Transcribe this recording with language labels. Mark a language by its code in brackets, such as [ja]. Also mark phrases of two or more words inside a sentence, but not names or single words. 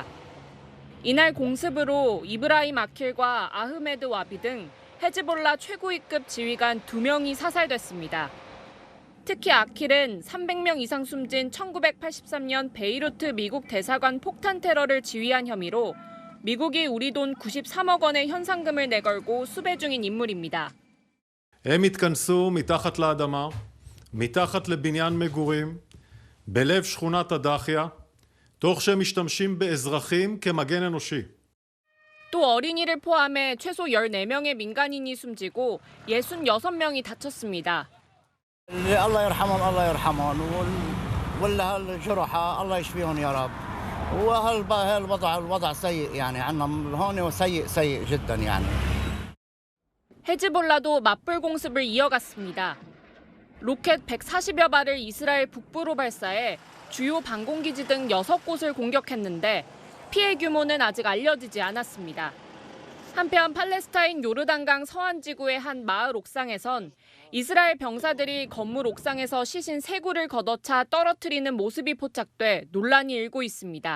[ko] 이날 공습으로 이브라임 아킬과 아흐메드 와비 등 헤즈볼라 최고위급 지휘관 2명이 사살됐습니다. 특히 아킬은 300명 이상 숨진 1983년 베이루트 미국 대사관 폭탄 테러를 지휘한 혐의로 미국이 우리 돈 93억 원의 현상금을 내걸고 수배 중인 인물입니다. [he] הם התכנסו מתחת לאדמה, מתחת לבניין מגורים, בלב שכונת הדחיה, תוך שהם משתמשים באזרחים כמגן אנושי. [ko] 또 어린이를 포함해 최소 14명의 민간인이 숨지고 66명이 다쳤습니다. [ar] الله يرحمهم الله يرحمهم ولا الجرحى الله يشفيهم يا رب. وهالوضع سيء يعني عندنا هون سيء جدا يعني. [ko] 헤즈볼라도 맞불 공습을 이어갔습니다. 로켓 140여 발을 이스라엘 북부로 발사해 주요 방공기지 등 6곳을 공격했는데 피해 규모는 아직 알려지지 않았습니다. 한편 팔레스타인 요르단강 서안 지구의 한 마을 옥상에선 이스라엘 병사들이 건물 옥상에서 시신 3구를 걷어차 떨어뜨리는 모습이 포착돼 논란이 일고 있습니다.